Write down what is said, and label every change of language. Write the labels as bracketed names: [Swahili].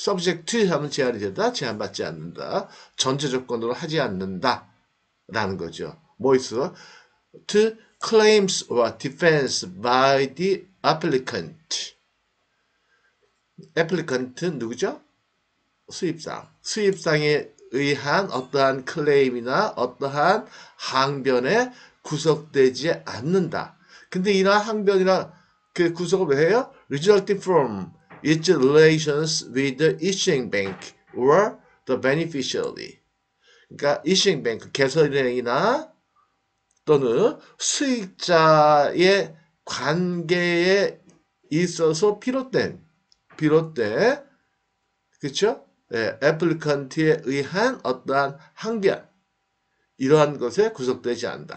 [Korean] subject 하면 제한이 되다, 제한받지 않는다. 전제 조건으로 하지 않는다라는 거죠. 뭐 있어? [English] To claims or defense by the applicant. [Korean] applicant는 누구죠? 수입상에 의한 어떠한 클레임이나 어떠한 항변에 구속되지 않는다. 근데 이러한 항변이나 그 구속을 왜 해요? [English] Resulting from its relations with the issuing bank or the beneficiary. [Korean] 그러니까 issuing bank, 개설은행이나 또는 수익자의 관계에 있어서 비롯된 그렇죠? 예, 애플리컨트에 의한 어떠한 항변 이러한 것에 구속되지 않는다.